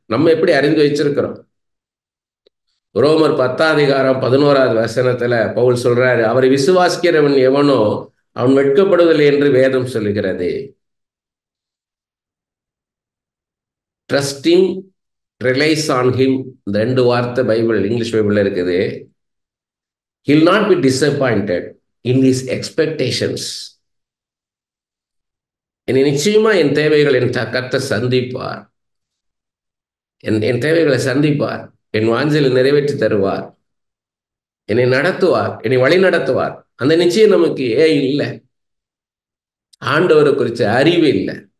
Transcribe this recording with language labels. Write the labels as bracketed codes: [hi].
[ta] நம்ம எப்படி அறிந்து வச்சிருக்கிறோம்? ரோமர் 10:11 பவுல் சொல்றாரு, அவரை விசுவாசிக்கிறவன் எவனோ அவன் வெட்கப்படுவதில்லை என்று வேதம் சொல்லுகிறது. ட்ரஸ்டிங், ரிலைஸ் ஆன் ஹிம், இந்த 2 வார்த்தை பைபிள், இங்கிலீஷ் பைபிள்ல இருக்குது. [en] He'll not be disappointed in his expectations. [ta] என்னை நிச்சயமா என் தேவைகள் என் கர்த்தர் சந்திப்பார். என் தேவைகளை சந்திப்பார். என் வாஞ்சலை நிறைவேற்றி தருவார். என்னை நடத்துவார், என்னை வழி நடத்துவார். அந்த நிச்சயம் நமக்கு இல்லை. ஆண்டவரை குறித்த அறிவு இல்லை.